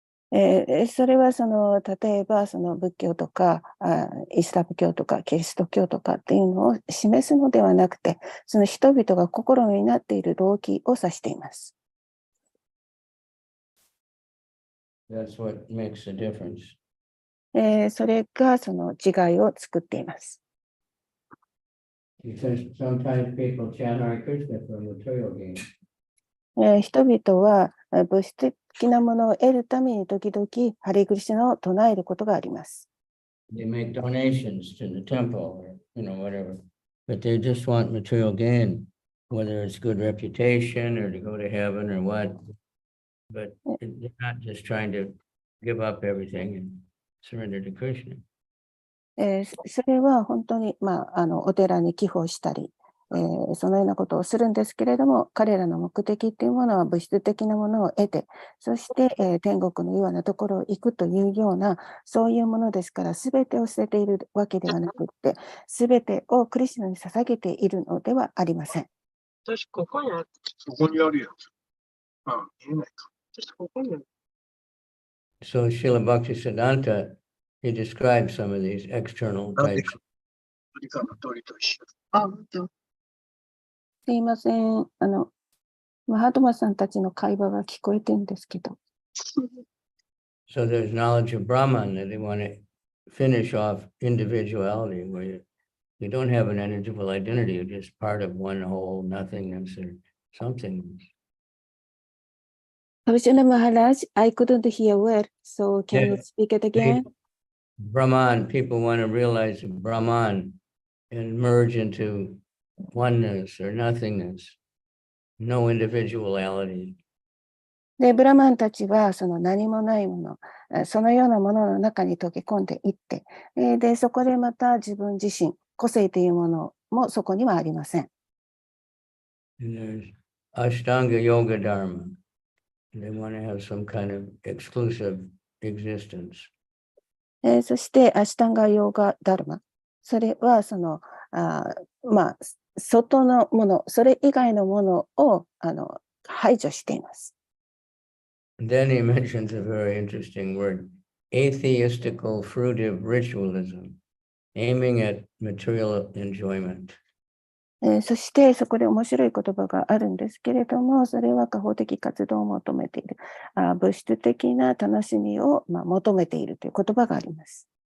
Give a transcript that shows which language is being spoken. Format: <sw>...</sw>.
<ja>それはその例えばその仏教とかイスラム教とかキリスト教とかっていうのを示すのではなくて、その人々が心になっている動機を指しています。</ja> <en>That's what makes a difference.</en> <ja>それがその違いを作っています。</ja> <en>Because sometimes people chant Hare Krishna for material gain.</en> <ja>人々は物質的なものを得るために時々ハレクリシュナを唱えることがあります。</ja> <en>They make donations to the temple or whatever, but they just want material gain, whether it's good reputation or to go to heaven or what. But they're not just trying to give up everything and surrender to Krishna.</en> <ja>それは本当に、お寺に寄付をしたり、そのようなことをするんですけれども、彼らの目的っていうものは物質的なものを得て、そして、天国のようなところを行くというような、そういうものですから、すべてを捨てているわけではなくって、すべてをクリシュナに捧げているのではありません。私、ここにある。ここにあるやつ。見えないか。私、ここにある。</ja> <en>So Srila Bhaktisiddhanta, he describes some of these external</en> <ja>なんで</ja> <en>types.</en> <ja>か。鳥かの鳥と一緒。本当。すいません。マハトマさんたちの会話が聞こえてるんですけど。</ja> <en>So there's knowledge of Brahman that they want to finish off individuality, where you don't have an individual identity, you're just part of one whole nothingness or something. Kavichandra Maharaj, I couldn't hear well, so can you Yeah. speak it again? Brahman, people want to realize Brahman and merge into oneness or nothingness, no individuality.</en> <ja>で、ブラマンたちはその何もないもの、そのようなものの中に溶け込んでいって、で、そこでまた自分自身、個性というものもそこにはありません。</ja> <en>And there's Ashtanga Yoga Dharma. They want to have some kind of exclusive existence.</en> <ja>そして、アシュタンガヨーガダルマ。それはその、外のもの、それ以外のものを排除しています。</ja> <en>And then he mentions a very interesting word, atheistical fruitive ritualism, aiming at material enjoyment.</en> <ja>そしてそこで面白い言葉があるんですけれども、それは果報的活動を求めている、物質的な楽しみを求めているという言葉があります。</ja>